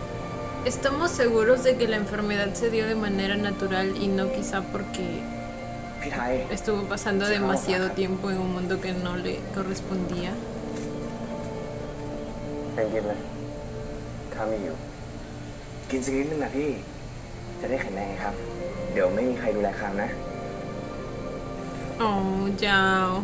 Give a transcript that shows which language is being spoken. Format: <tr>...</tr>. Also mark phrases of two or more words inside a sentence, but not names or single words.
<es>Estamos seguros de que la enfermedad se dio de manera natural y no quizá porque</es> <th>พี่ไทย</th> <es>estuvo pasando demasiado tiempo en un mundo que no le correspondía.</es> <th>เป็นกินเลยข้าไม่อยู่ กินสักนิดนึงนะพี่ จะได้แข็งแรงไงครับ เดี๋ยวไม่มีใครดูแลคามนะ</th> <es>Oh, chao.</es>